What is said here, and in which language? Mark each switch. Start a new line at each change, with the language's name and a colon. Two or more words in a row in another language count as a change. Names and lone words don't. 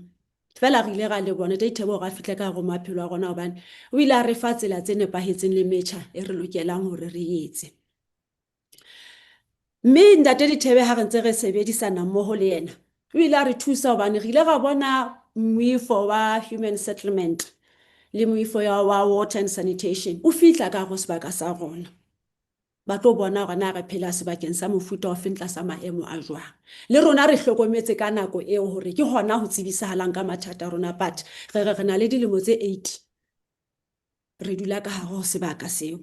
Southern Sotho: Fela re ile ra le bona Ntate Dithebe hore a fihle ka hare ho maphelo a rona hobane o ile a re fa tsela tse nepahetseng le metjha e re lokelang hore re etse. Mme Ntate Dithebe ha re ntse re sebedisana mmoho le yena, o ile a re thusa hobane re ile ra bona moifo wa
English: human settlement
Southern Sotho: le moifo wa
English: water and sanitation
Southern Sotho: o fihla ka hare ho sebaka sa rona. Ba tlo bona hore na re phela sebakeng sa mofuta ofeng tlasa maemo a jwang. Le rona re hlokometse ka nako eo hore ke hona ho tsebisahalang ka mathata a rona, but re na le dilemo tse 8 re dula ka hare ho sebaka seo.